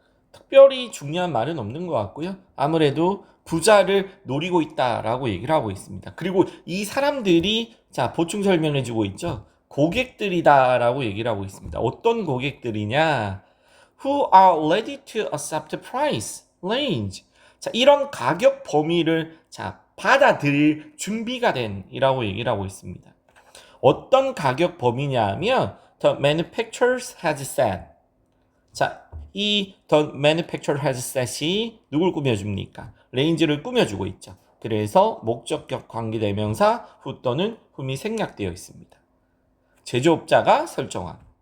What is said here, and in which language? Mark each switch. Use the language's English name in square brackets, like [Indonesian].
[Korean] 특별히 중요한 말은 없는 것 같고요. 아무래도 부자를 노리고 있다라고 얘기를 하고 있습니다. 그리고 이 사람들이 자 보충 설명해주고 있죠. 고객들이다라고 얘기를 하고 있습니다. 어떤 고객들이냐? [English] Who are ready to accept the price range. [Korean] 자 이런 가격 범위를 자 받아들일 준비가 된이라고 얘기를 하고 있습니다. 어떤 가격 범위냐면 [English] the manufacturers has said. [Korean] 자, 이 [English] the manufacturer has said [Korean] 이 누굴 꾸며줍니까? 레인지를 꾸며주고 있죠. 그래서 목적격 관계대명사 who 또는 whom이 생략되어 있습니다. 제조업자가 설정한.